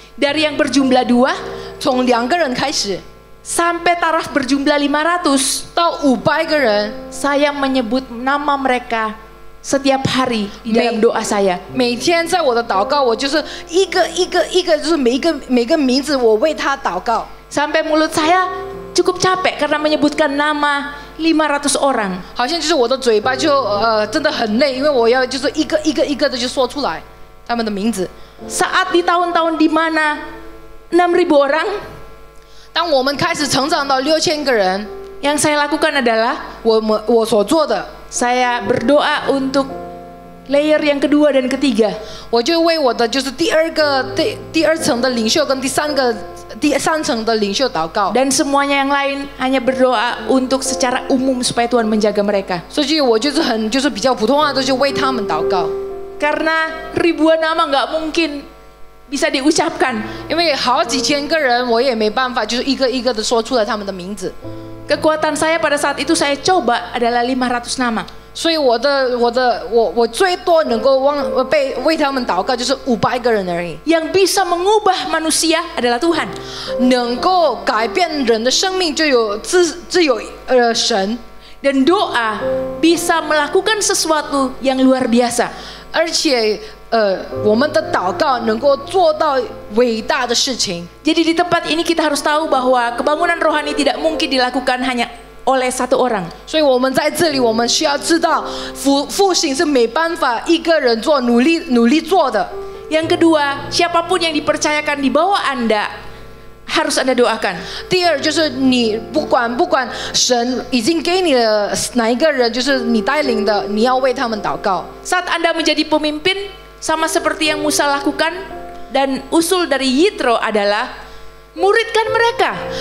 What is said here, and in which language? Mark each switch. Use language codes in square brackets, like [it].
[id] Dari yang berjumlah 2 [zh] 从2个人开始 [id] sampai taraf berjumlah 500, [zh] 到500个人， [id] saya menyebut nama mereka setiap hari di dalam doa saya. [zh] 每天在我的祷告，我就是一个，就是每个名字我为他祷告。 [id] Sampai mulut saya cukup capek karena menyebutkan nama 500 orang. [zh] 好像就是我的嘴巴就真的很累，因为我要就是一个的就说出来他们的名字。 [id] Saat di tahun-tahun di mana 6.000 orang, [zh] 当我们开始成长到6000个人， [id] yang saya lakukan adalah [zh] 我所做的， [id] saya berdoa untuk layer yang kedua dan ketiga. [zh] 我就为我的就是第二层的领袖跟第三层的领袖祷告。 [id] Dan semuanya yang lain hanya berdoa untuk secara umum supaya Tuhan menjaga mereka. [zh] 所以我就是比较普通话的，就为他们祷告。 [id] Karena ribuan nama nggak mungkin bisa diucapkan. [zh] 因为好几千个人，我也没办法，就是一个的说出来他们的名字。 [id] Kekuatan saya pada saat itu saya coba adalah 500 nama. [zh] 所以我最多能够为他们祷告就是500个人而已。 [id] Yang bisa mengubah manusia adalah Tuhan. [zh] 能够改变人的生命就有自有神。 [id] Dan doa bisa melakukan sesuatu yang luar biasa. [zh] 而且我们的祷告能够做到伟大的事情。 [id] Jadi di tempat ini kita harus tahu bahwa kebangunan rohani tidak mungkin dilakukan hanya oleh satu orang. [zh] 所以我们在这里，我们需要知道复兴是没办法一个人做，努力做的。 [id] Yang kedua, siapapun yang dipercayakan di bawah Anda harus Anda doakan. [zh] 第二就是你不管神已经给你的哪一个人，就是你带领的，你要为他们祷告。 [id] Saat Anda menjadi pemimpin, sama seperti yang Musa lakukan, dan usul dari Yitro adalah muridkan mereka.